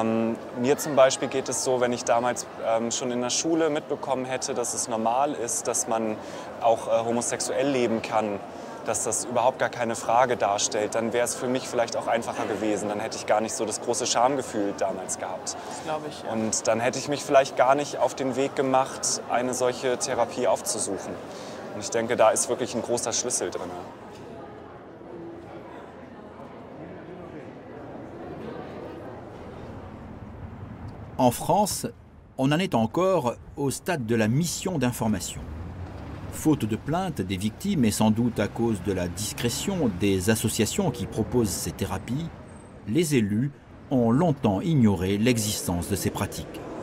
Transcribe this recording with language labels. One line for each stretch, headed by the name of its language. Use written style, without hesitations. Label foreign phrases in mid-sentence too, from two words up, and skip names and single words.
German: Mir zum Beispiel geht es so, wenn ich damals schon in der Schule mitbekommen hätte, dass es normal ist, dass man auch homosexuell leben kann, dass das überhaupt gar keine Frage darstellt, dann wäre es für mich vielleicht auch einfacher gewesen. Dann hätte ich gar nicht so das große Schamgefühl damals gehabt. Das glaube ich, ja. Und dann hätte ich mich vielleicht gar nicht auf den Weg gemacht, eine solche Therapie aufzusuchen. Und ich denke, da ist wirklich ein großer Schlüssel drin.
French: En France, on en est encore au stade de la mission d'information. Faute de plainte des victimes et sans doute à cause de la discrétion des associations qui proposent ces thérapies, les élus ont longtemps ignoré l'existence de ces pratiques.